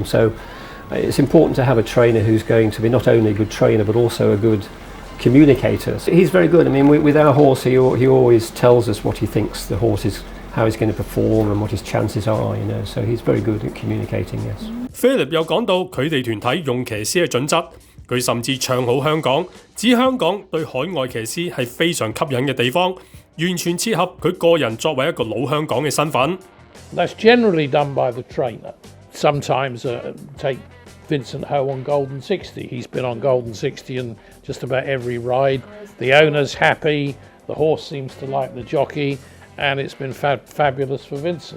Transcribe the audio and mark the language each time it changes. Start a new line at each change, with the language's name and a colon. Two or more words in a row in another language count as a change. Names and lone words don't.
English: So it's important to have a trainer who's going to be not only a good trainer but also a good communicator. So he's very good. I mean, with our horse, he always tells us what he thinks the horse is, how he's going to perform and what his chances are. So he's very good at communicating. Yes.
Cantonese: Philip 又講到佢哋團體用騎師嘅準則，佢甚至唱好香港，指香港對海外騎師係非常吸引嘅地方。完全切合佢個人作為一個老香港嘅身份。
English: That's generally done by the trainer. Sometimes take Vincent Ho on Golden 60. He's been on Golden 60 in just about every ride. The owner's happy. The horse seems to like the jockey, and it's been fabulous for Vincent.